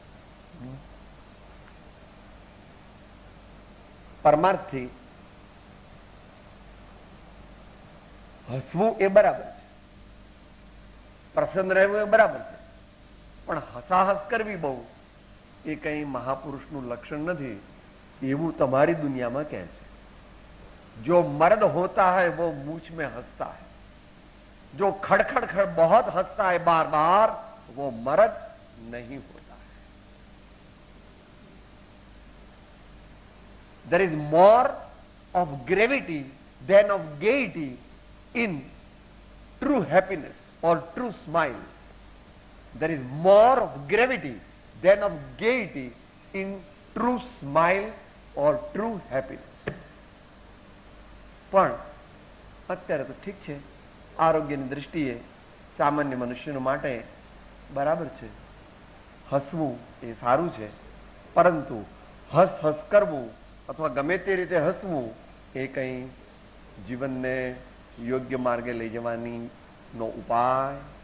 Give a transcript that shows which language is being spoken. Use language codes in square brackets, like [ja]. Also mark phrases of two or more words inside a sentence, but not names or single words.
[gu] પરમાર્થથી હસવું એ બરાબર છે, પ્રસન્ન રહેવું એ બરાબર છે, પણ હસાહસ કરવી બહુ એ કંઈ મહાપુરુષનું લક્ષણ નથી એવું તમારી દુનિયામાં કહે છે. [hi] जो मर्द होता है वो मूछ में हंसता है, जो खड़खड़ खड़ बहुत हंसता है बार बार वो मर्द नहीं होता है. [en] There is more of gravity than of gaiety in true happiness or true smile. There is more of gravity than of gaiety in true smile or true happiness. [gu] પણ અત્યારે તો ઠીક છે, આરોગ્યની દૃષ્ટિએ સામાન્ય મનુષ્ય માટે બરાબર છે, હસવું એ સારું છે, પરંતુ હસ કરવું અથવા ગમે તે રીતે હસવું એ કંઈ જીવનને યોગ્ય માર્ગે લઈ જવાની નો ઉપાય.